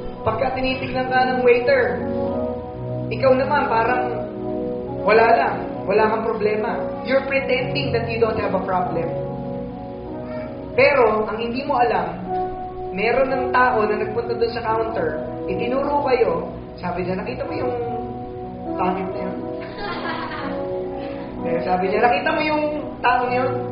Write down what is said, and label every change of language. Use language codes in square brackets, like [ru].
[tl] Pagka tinitignan ka ng waiter, ikaw naman parang wala lang, wala kang problema. [en] You're pretending that you don't have a problem. [tl] Pero, ang hindi mo alam, meron ng tao na nagpunta doon sa counter, itinuro kayo, sabi niya, nakita mo yung pangit na yun? Sabi niya, nakita mo yung tao niyo?